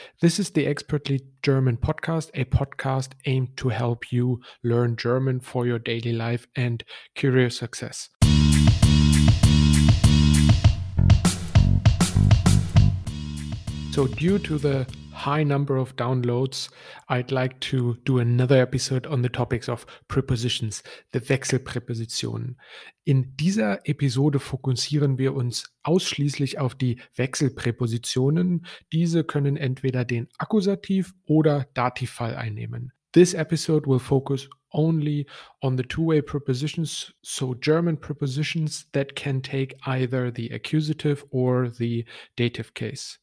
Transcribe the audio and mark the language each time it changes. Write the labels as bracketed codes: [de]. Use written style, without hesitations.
[en] This is the Expertly German podcast, a podcast aimed to help you learn German for your daily life and career success. So due to the high number of downloads, I'd like to do another episode on the topics of prepositions, the Wechselpräpositionen. [de] In dieser Episode fokussieren wir uns ausschließlich auf die Wechselpräpositionen. Diese können entweder den Akkusativ- oder Dativfall einnehmen. [en] This episode will focus only on the two-way prepositions, so German prepositions that can take either the accusative or the dative case.